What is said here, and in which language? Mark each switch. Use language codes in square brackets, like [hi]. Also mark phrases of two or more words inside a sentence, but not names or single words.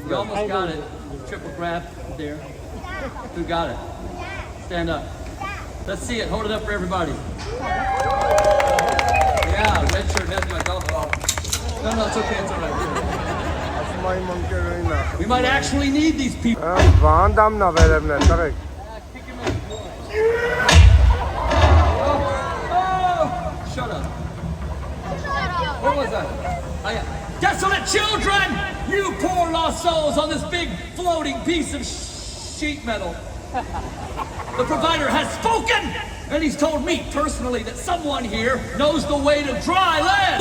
[en] You almost got it. Triple grab there. Who got it? Stand up. Let's see it. Hold it up for everybody. Yeah, red shirt has my golf ball. No, it's okay. It's all right. We might actually need these people. [hy] Vandamna վերևն է, տղեկ։ [en] Shut up. What was that? Oh, yeah. Desolate children! You poor lost souls on this big floating piece of sheet metal. The provider has spoken! And he's told me personally that someone here knows the way to dry land!